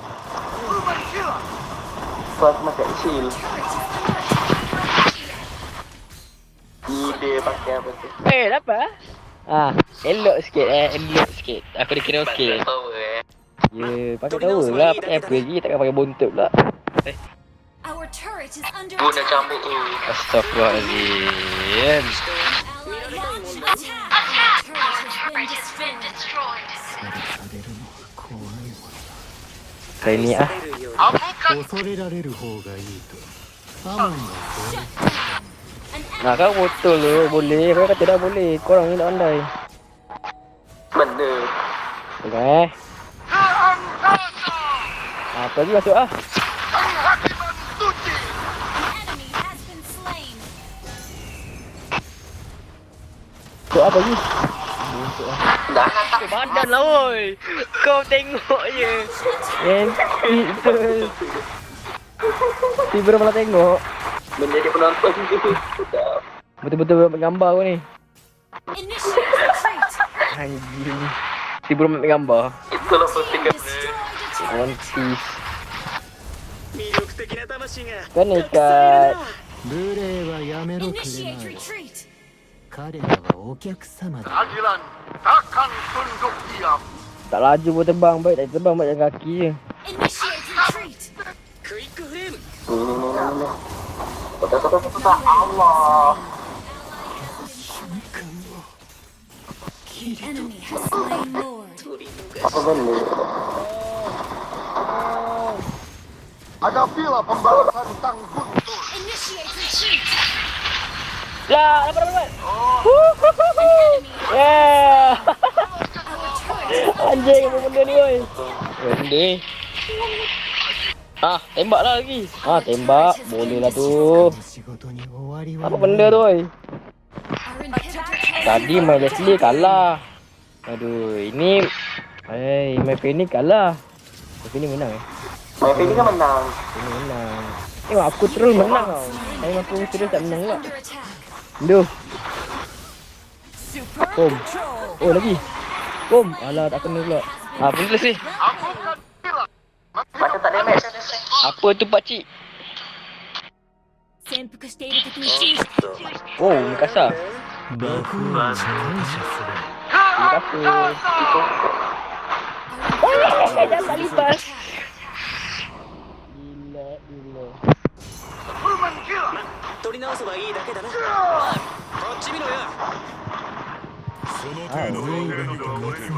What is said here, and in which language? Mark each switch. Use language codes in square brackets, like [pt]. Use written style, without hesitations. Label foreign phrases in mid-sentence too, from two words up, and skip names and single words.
[ms] Tuan makan chill. Dia pakai apa tu? Dapat ah. Elok sikit elok sikit. Aku dikira okey. Power Ya, pakai tahu lah. Pakai apa lagi? Takkan pakai bontot pula. [en] our turret is under [ms] Guna [en] attack. [ms] cambuk tu. Astagfirullahaladzim. [en] Ally launch attack. Our turret has been destroyed. [ja] されるのは怖いもの [ms] Kali ni [ja] 出るようにだ恐れられる方がいいとアモンがそう言っていた [en] An [ms] Nak kau betul tu. Boleh. Kau kata dah boleh. Korang ni tak pandai. Benda. Tengok apa lagi masuk ah? [en] enemy has been slain. [ms] Masuk apa lagi? Masuk ah. Dah. Badan lah oi. Kau tengok je. Nanti betul. Tiba malah tengok. Menjadi penonton tu. Dah. Betul-betul ambil gambar kau ni. [en] Initiate retreat. [ms] Anjing. Tiba ambil gambar. Itulah posting kan. [en] Destroy the turret. [ms] One Piece. [ja] 魅力的な魂が [ms] Kan ikat. [ja] 無礼はやめろくれ [en] Initiate [ja] ない [en] retreat. [ja] 彼らはお客様だ [ms] Tak laju pun terbang. Baik tak terbang. Baik jalan kaki je. [en] Initiate retreat. [ja] クイックフレーム [ms] Ni. Tak. Allah. [en] Enemy has slain Lord. [ja] 取り逃 [ms] Apa benda? [en] Initiate retreat. [ms] Lah, dapat. [en] Enemy. Yeah. Our turret. [ms] Anjing apa benda ni oi. Benda. Ah, tembak lah lagi. Ah, tembak. Boleh lah tu. [ja] 仕事に終わりは [ms] Apa benda tu oi? [en] Our inhibitor [ms] Tadi main Leslie kalah. Aduh, ini main Penny kalah. Penny menang Main ini kan menang. Penny menang. Tengok aku terus menang tau. Time aku terus tak menang pula. [en] under attack. [ms] Duh. Bom. Oh lagi. Bom. Alah tak kena pula. Ah, pun Leslie. Macam tak damage. Apa tu pakcik? [ja] 潜伏している敵に注意し [ms] Oh, ni kasar. [ja] 楽園に感謝する [ms] Terima kasih. Oh, dapat lipas. Gila. [ja] 取り直せばいいだけだなこっち見ろよ随分と見つめていたよ